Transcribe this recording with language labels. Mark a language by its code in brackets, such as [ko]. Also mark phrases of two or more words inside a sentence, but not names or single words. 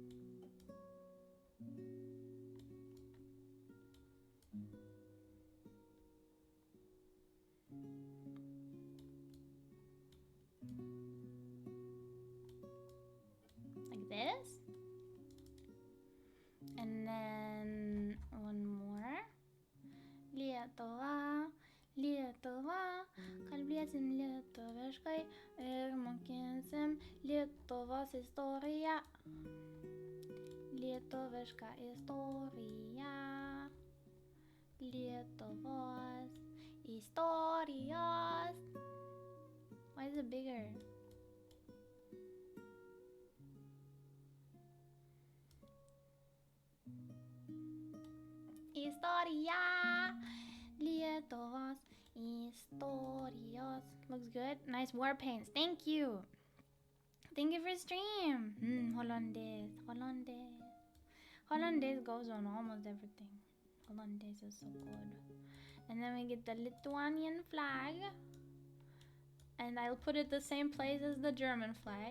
[en] Like this? And then one more. [lt] Lietuva, kalbėsim lietuviškai ir mokinsim Lietuvos istoriją. Lietuviška istorija. Lietuvos istorijos. [en] Why is it bigger? [lt] Istorija. Lietuvos istorijos. [en] Looks good. Nice war paints. Thank you. Thank you for stream. Hollandaise. Hollandaise. Hollandaise goes on almost everything. Hollandaise is so good. And then we get the Lithuanian flag. And I'll put it the same place as the German flag.